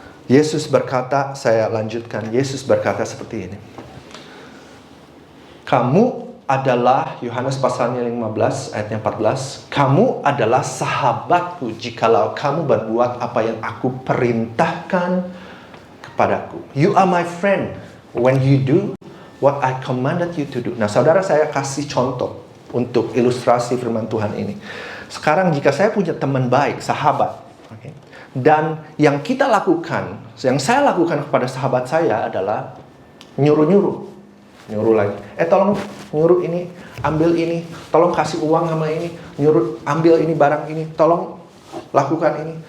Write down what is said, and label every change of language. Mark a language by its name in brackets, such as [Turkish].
[Indonesian] Yesus berkata, saya lanjutkan, Yesus berkata seperti ini. Kamu adalah, Yohanes pasalnya 15 ayatnya 14, kamu adalah sahabatku jikalau kamu berbuat apa yang aku perintahkan kepadaku. [English] You are my friend when you do what I commanded you to do. [Indonesian] Nah, saudara, saya kasih contoh untuk ilustrasi firman Tuhan ini. Sekarang jika saya punya teman baik, sahabat, okay, dan yang saya lakukan kepada sahabat saya adalah nyuruh lagi. Tolong nyuruh ini, ambil ini, tolong kasih uang sama ini, nyuruh ambil ini barang ini, tolong lakukan ini.